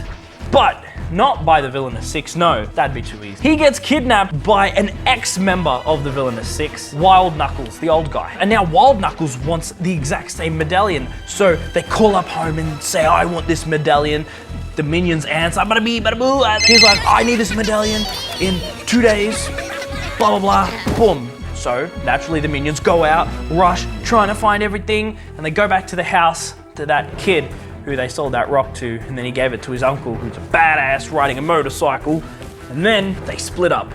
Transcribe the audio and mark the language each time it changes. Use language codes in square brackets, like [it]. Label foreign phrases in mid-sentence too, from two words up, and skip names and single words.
[en] But not by the Villainous Six, no, that'd be too easy. He gets kidnapped by an ex-member of the Villainous Six, Wild Knuckles, the old guy. And now Wild Knuckles wants the exact same medallion, so they call up home and say, I want this medallion. The minions answer, bada bee, bada boo. He's like, I need this medallion in 2 days, blah, blah, blah, boom. So naturally the minions go out, rush, trying to find everything, and they go back to the house to that kid who they sold that rock to, and then he gave it to his uncle, who's a badass riding a motorcycle, and then they split up.